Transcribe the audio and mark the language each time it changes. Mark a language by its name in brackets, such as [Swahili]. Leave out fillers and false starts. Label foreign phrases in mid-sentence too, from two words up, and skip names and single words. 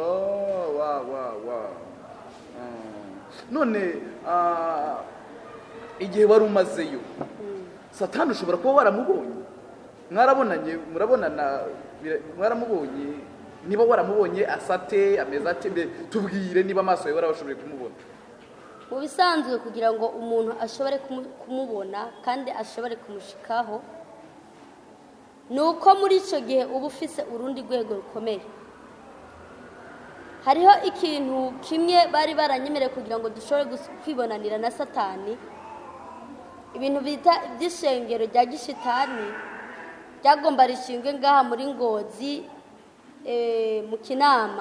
[Rundi] None igihe wari umazeyo, Satani ushobora kuba waramubonye, mwarabonanye, mwaramubonye, niba waramubonye asate ameze ate, tubwire niba amaso yawe warabashoboye kumubona. Mu bisanzwe kugira ngo umuntu ashobore kumubona kandi ashobore kumushikaho, nuko muri icyo gihe uba ufise urundi rwego rukomeye. Hariho ikintu kimwe bari baranyemereye kugira ngo dushobore kwibonanira na Satani, ibintu bita iby'ishengero rya gishitani ryagomba rishingwe ngaha muri Ngozi mu Kinama.